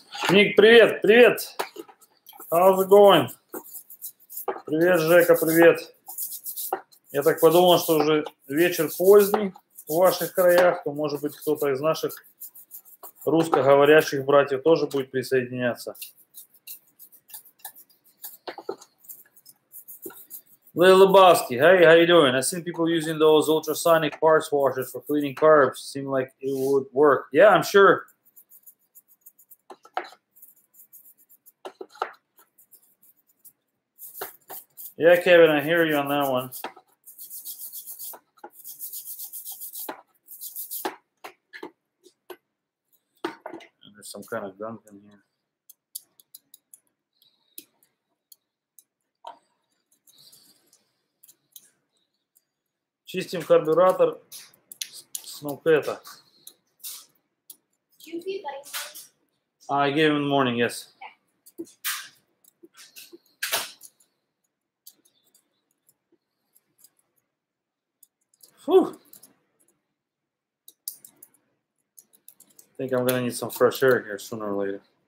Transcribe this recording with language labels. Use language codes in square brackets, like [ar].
[en] Nick, [ru] привет, привет. [en] How's it going? [ru] Привет, Жека, привет. Я так подумал, что уже вечер поздний в ваших краях, то, может быть, кто-то из наших русскоговорящих братьев тоже будет присоединяться. [en] Lil Lebowski, hey, how you doing? I've seen people using those ultrasonic parts washers for cleaning carbs. Seem like it would work. Yeah, I'm sure. Yeah, Kevin, I hear you on that one. And there's some kind of gunk in here. [ru] Чистим карбюратор Snowcat. [en] Do you feed buddy? I gave him in the morning, yes. Whew. I think I'm gonna need some fresh air here sooner or later.